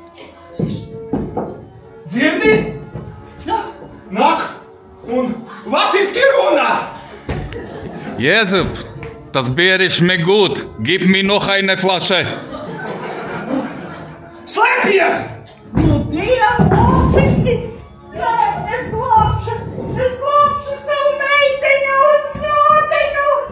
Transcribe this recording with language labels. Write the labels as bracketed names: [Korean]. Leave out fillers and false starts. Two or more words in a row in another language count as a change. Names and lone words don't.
[Latvian] Dzirdi? Nāk un latviski runā! Jēzub, [German] das Bier ist mir gut. Gib mir noch eine Flasche. [Latvian] Slēpies! Nu, dievociski! Nē, es glābšu savu meitiņu un snotiņu!